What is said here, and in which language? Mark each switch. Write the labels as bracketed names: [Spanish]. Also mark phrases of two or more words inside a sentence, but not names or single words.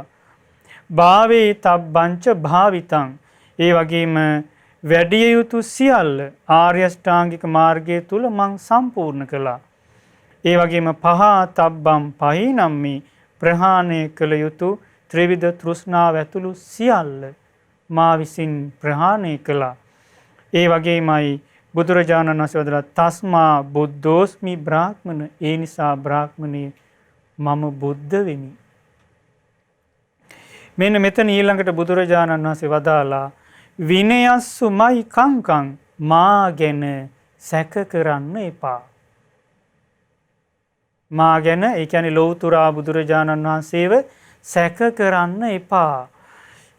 [Pali] භාවේ තබ්බංච භාවිතං [Sinhala] ඒ වගේම වැඩිය යුතු සියල්ල ආර්ය ශ්‍රාංගික මාර්ගය තුල මං සම්පූර්ණ කළා. ඒ වගේම [Pali] පහා තබ්බම් පහිනම්මි [Sinhala] ප්‍රහාණය කළ යුතු ත්‍රිවිධ තෘෂ්ණාව ඇතුළු සියල්ල මා විසින් ප්‍රහාණය කළා. ඒ වගේමයි බුදුරජාණන් වහන්සේ වදාළා [Pali] තස්මා බුද්ධෝස්මි බ්‍රාහ්මණ [Sinhala] ඒ නිසා බ්‍රාහ්මණේ මම බුද්ධ වෙමි. මෙන්න මෙතන ඊළඟට බුදුරජාණන් වහන්සේ වදාලා [Pali] විනයස්සුමයි කංකං [Sinhala] මා ගැන සැක කරන්න එපා. මා ගැන ඒ කියන්නේ ලෞතුරා බුදුරජාණන් වහන්සේව සැක කරන්න එපා.